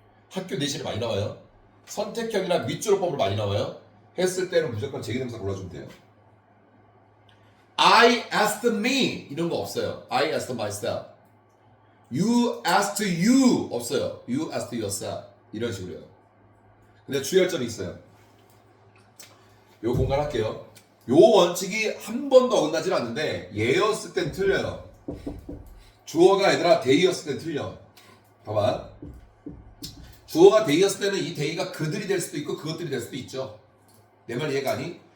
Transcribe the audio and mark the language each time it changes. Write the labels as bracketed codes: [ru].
[ko] 학교 내신에 많이 나와요. 선택형이나 밑줄어법으로 많이 나와요. 했을 때는 무조건 제기 대명사 골라주면 돼요. [en] I asked me [ko] 이런 거 없어요. [en] I asked myself. You asked you [ko] 없어요. [en] You asked yourself [ko] 이런 식으로요. 근데 주의할 점이 있어요. 요 공간할게요. 요 원칙이 한 번도 어긋나질 않는데 얘였을 땐 틀려요. 주어가 얘들아 they였을 땐 틀려. 봐봐. 주어가 they였을 때는 이 they가 그들이 될 수도 있고 그것들이 될 수도 있죠. 내 말 이해가 아니?